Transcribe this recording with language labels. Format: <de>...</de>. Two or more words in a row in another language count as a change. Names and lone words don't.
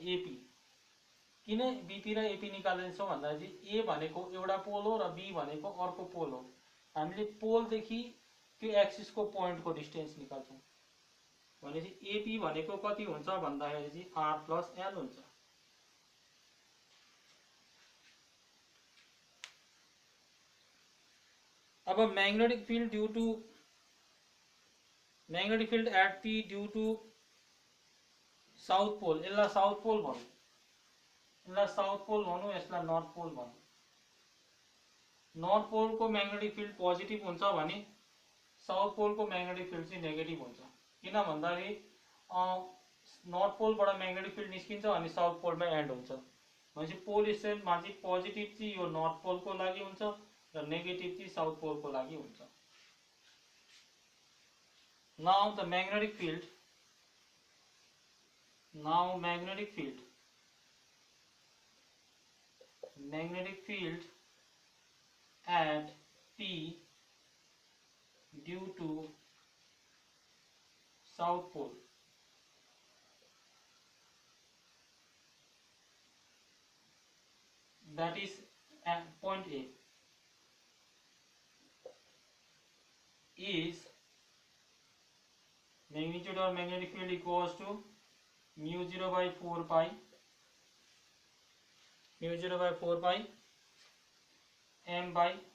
<ne>AP किन BP र AP निकाल्दैछौं भन्दा चाहिँ A भनेको एउटा पोल हो र B भनेको अर्को पोल हो। हामीले पोल देखि त्यो एक्सिस को पोइन्ट को डिस्टेन्स निकाल्छौं भनेपछि AP भनेको कति हुन्छ भन्दाखेरि चाहिँ R प्लस L हुन्छ। अब</ne> <en>magnetic field due to magnetic field at P due to south pole,</en> <ne>यसलाई</ne> <en>south pole</en> <ne>भनौँ, यसलाई</ne> <en>south pole</en> <ne>भनौँ, यसलाई</ne> <en>north pole</en> <ne>भनौँ। नर्थ पोलको</ne> <en>magnetic field</en> <ne>पोजिटिभ हुन्छ भने साउथ पोलको</ne> <en>magnetic field</en> <ne>चाहिँ नेगेटिभ हुन्छ। किन भन्दाखेरि नर्थ पोलबाट</ne> <en>magnetic field</en> <ne>निस्किन्छ अनि साउथ पोलमा एन्ड हुन्छ। भनेपछि</ne> <en>pole strength</en> <ne>चाहिँ पोजिटिभ चाहिँ यो नर्थ पोलको लागि हुन्छ र नेगेटिभ चाहिँ साउथ पोलको लागि हुन्छ।</ne> <en>now the magnetic field, magnetic field at P due to south pole, that is at point A, is magnitude of magnetic field equals to mu 0 by 4 pi m by</en>